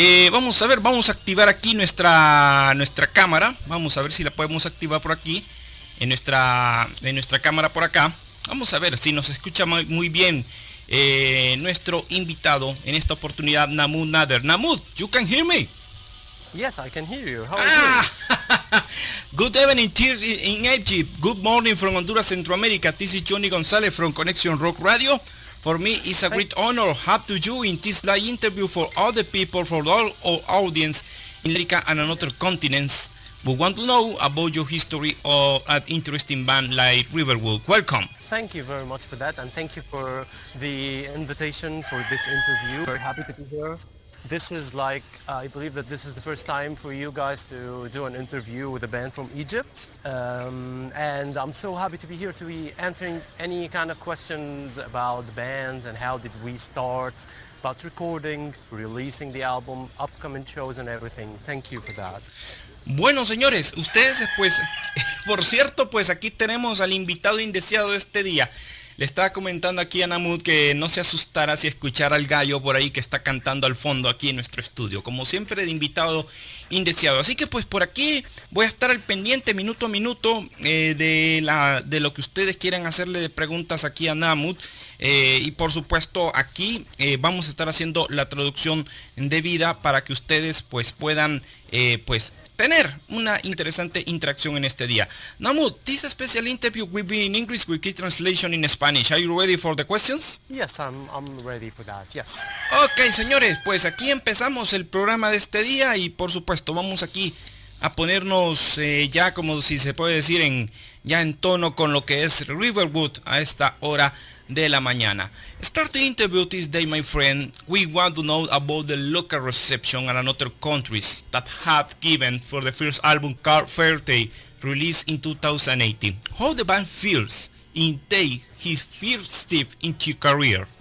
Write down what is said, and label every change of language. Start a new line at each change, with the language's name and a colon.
Spanish: Vamos a ver, vamos a activar aquí nuestra cámara. Vamos a ver si la podemos activar por aquí, en nuestra cámara por acá. Vamos a ver si nos escucha muy bien nuestro invitado en esta oportunidad, Mahmoud Nader.
English: Mahmoud, you can hear me? Yes, I can hear you. How are you? Good evening here in Egypt. Good morning from Honduras, Central America. This is Johnny Gonzalez from Conexión Rock Radio. For me, it's a great honor to have you in this live interview for all the people, for all our audience in America and other continents. We want to know about your history of an interesting band like Riverwood. Welcome. Thank you very much for that, and thank you for the invitation for this interview. Very happy to be here. This is I believe that this is the first time for you guys to do an interview with a band from Egypt. And I'm so happy to be here to be answering any kind of questions about the bands and how did we start, about recording, releasing the album, upcoming shows and everything. Thank you for that.
Spanish: Bueno, señores, ustedes pues, por cierto, pues aquí tenemos al invitado indeseado de este día. Le estaba comentando aquí a Mahmoud que no se asustara si escuchara al gallo por ahí que está cantando al fondo aquí en nuestro estudio, como siempre de invitado indeseado. Así que pues por aquí voy a estar al pendiente minuto a minuto de lo que ustedes quieran hacerle de preguntas aquí a Mahmoud. Y por supuesto aquí vamos a estar haciendo la traducción debida para que ustedes pues puedan pues tener una interesante interacción en este día.
English: Mahmoud, this special interview will be in English with key translation in Spanish. Are you ready for the questions? Yes, I'm ready for that. Yes.
Spanish: Ok, señores, pues aquí empezamos el programa de este día y por supuesto vamos aquí a ponernos ya como si se puede decir ya en tono con lo que es Riverwood a esta hora de la mañana.
English: Start the interview this day, my friend. We want to know about the local reception and other countries that have given for the first album Fairytale, released in 2018. How the band feels in his first step into career.